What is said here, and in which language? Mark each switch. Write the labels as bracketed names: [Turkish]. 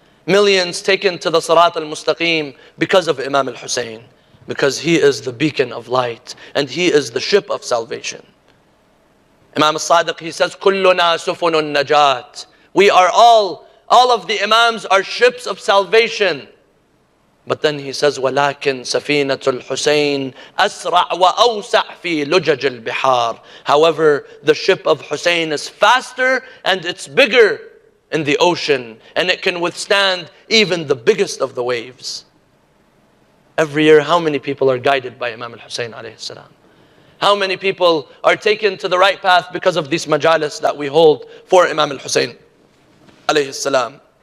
[English] Millions taken to the Sirat al-Mustaqim because of Imam al-Hussein. Because he is the beacon of light and he is the ship of salvation. Imam al-Sadiq, he says, [Arabic] Kulluna sufunun najat. [English] We are all of the Imams are ships of salvation. [Arabic] But then he says, وَلَكِنْ سَفِينَةُ الْحُسَيْنِ أَسْرَعْ وَأَوْسَعْ فِي لُجَجِ الْبِحَارِ. [English] However, the ship of Hussein is faster and it's bigger in the ocean, and it can withstand even the biggest of the waves. Every year, how many people are guided by Imam al-Hussein alayhi salam? How many people are taken to the right path because of these majalis that we hold for Imam al-Hussein alayhi salam?